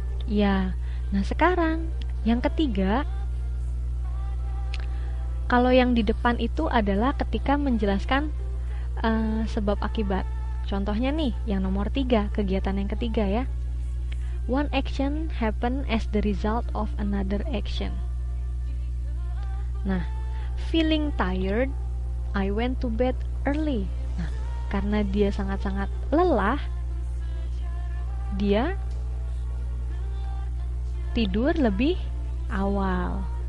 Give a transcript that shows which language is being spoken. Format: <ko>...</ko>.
<id>Ya, nah sekarang yang ketiga, kalau yang di depan itu adalah ketika menjelaskan sebab akibat. Contohnya nih, yang nomor 3, kegiatan yang ketiga ya.</id> <en>One action happen as the result of another action. Nah, feeling tired, I went to bed early.</en> <id>Nah, karena dia sangat-sangat lelah, dia tidur lebih awal.</id>